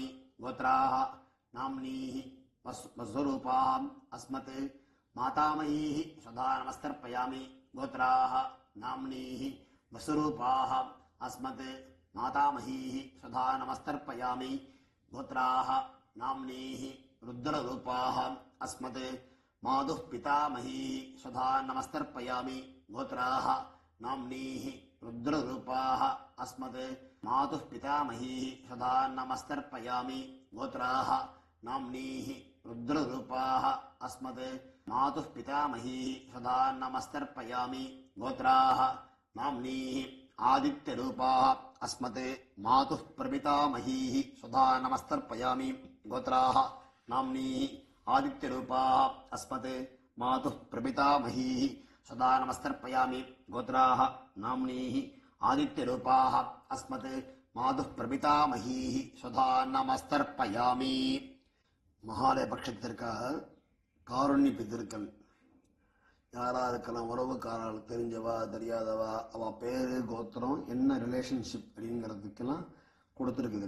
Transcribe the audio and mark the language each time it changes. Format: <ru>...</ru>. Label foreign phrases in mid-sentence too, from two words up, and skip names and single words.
<sa>गोत्राः नाम्नीः वसुरूपाः अस्मत् मातामहीः सदा नमस्तर्पयामि. गोत्राः नाम्नीः वसुरूपाः अस्मत् मातामहीः सदा नमस्तर्पयामि. गोत्राः नाम्नीः रुद्ररूपाः अस्मत् मातुः पितामहीः सदा नमस्तर्पयामि. गोत्राः नाम्नीः रुद्ररूपाः अस्मत् मातुः पितामहीः सदा नमस्तर्पयामि गोत्राः नाम्नीः रुद्ररूपाः अस्मत् मातुः पितामहीः सदा नमस्तर्पयामि गोत्राः नाम्नीः आदित्यरूपाः अस्मत् मातुः प्रपितामहीः सदा नमस्तर्पयामि गोत्राः नाम्नीः आदित्यरूपाः अस्मत् मातुः प्रपितामहीः सदा नमस्तर्पयामि गोत्राः नाम्नीः आदित्यरूपाः अस्मत् मातुः प्रपितामहीः सदा नमस्तर्पयामि.</sa> <ta>மகாலய பட்சத்திற்காக காருண்ய பித்திருக்கள் யாரா இருக்கலாம், உறவுக்காரர்கள், தெரிஞ்சவா தெரியாதவா, அவ பேரு கோத்திரம் என்ன ரிலேஷன்ஷிப் அப்படிங்கிறதுக்கெல்லாம் கொடுத்துருக்குதுல.</ta>